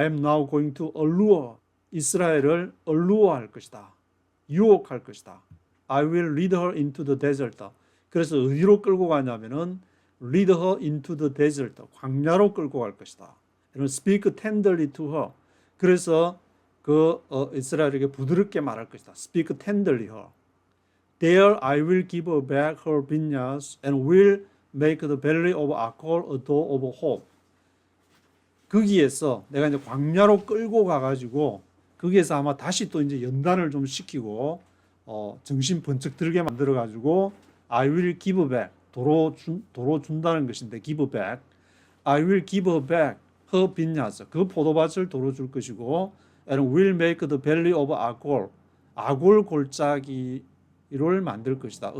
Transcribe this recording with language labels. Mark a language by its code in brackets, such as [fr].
[en] I am now going to allure [ko] 이스라엘을 allure 할 것이다. 유혹할 것이다. [en] I will lead her into the desert. [ko] 그래서 어디로 끌고 가냐면은 [en] lead her into the desert. [ko] 광야로 끌고 갈 것이다. [en] Speak tenderly to her. [ko] 그래서 이스라엘에게 부드럽게 말할 것이다. [en] Speak tenderly her. There I will give her back her vineyards and will make the valley of Achor a door of hope. [ko] 거기에서 내가 이제 광야로 끌고 가가지고 거기에서 아마 다시 또 이제 연단을 좀 시키고 정신 번쩍 들게 만들어가지고 [en] I will give back [ko] 도로 준다는 것인데 [en] give back I will give her back her vineyards [ko] 그 포도밭을 도로 줄 것이고 [en] and will make the valley of Achor [ko] 아골 골짜기를 만들 것이다.